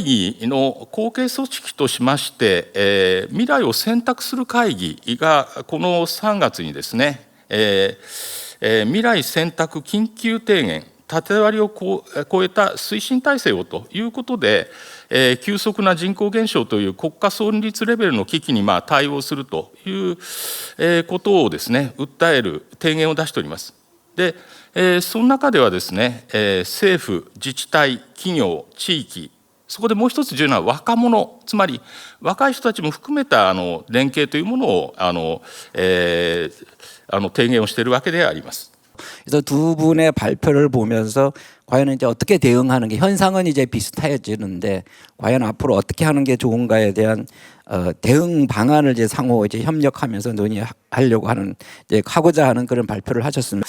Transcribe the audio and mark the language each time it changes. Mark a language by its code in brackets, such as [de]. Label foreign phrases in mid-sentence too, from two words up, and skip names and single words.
[ja] 議の後継組織としまして、未来を選択する会議がこの3月にですね、未来選択緊急提言、縦割りを超えた推進体制をということで、急速な人口減少という国家存立レベルの危機に対応するということをですね、訴える提言を出しております。でその中ではですね、政府、自治体、企業、地域、そこでもう一つ重要な若者、つまり若い人たちも含めた連携というものを提言をしているわけであります。 [ko] 그래서 두 분의 발표를 보면서 과연 이제 어떻게 대응하는 게 현상은 이제 비슷해지는데 과연 앞으로 어떻게 하는 게 좋은가에 대한 대응 방안을 이제 상호 이제 협력하면서 논의하려고 하는 이제 하고자 하는 그런 발표를 하셨습니다.